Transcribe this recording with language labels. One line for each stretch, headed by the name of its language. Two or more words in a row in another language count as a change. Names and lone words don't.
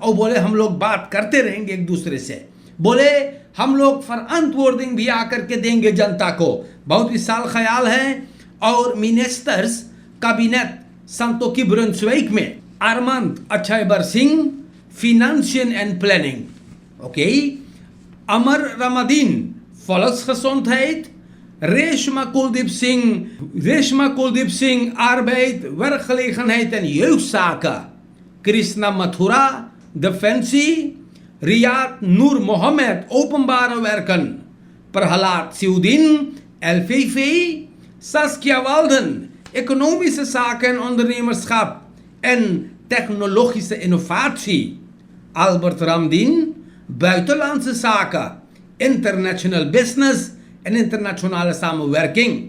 Caribbean Hindustani: और बोले हम लोग बात करते रहेंगे एक दूसरे से, बोले हम लोग फरअंत वार्निंग भी आकर के देंगे जनता को, बहुत विशाल ख्याल है। और मिनिस्टर्स कैबिनेट संतोखी ब्रुंसविक में अरमंद अछायबर सिंह
English: financial and planning,
Caribbean Hindustani: ओके,
Dutch: अमर रमदीन volksgezondheid, Reshma Kuldeep Singh arbeid, werkgelegenheid en jeugdzaken, Krishna Mathura defensie, Riyad Noor Mohammed openbare werken, Prahalad Siudin LVV, Saskia Walden economische zaken en ondernemerschap en technologische innovatie, Albert Ramdin buitenlandse zaken,
English: international business
Dutch: en internationale samenwerking.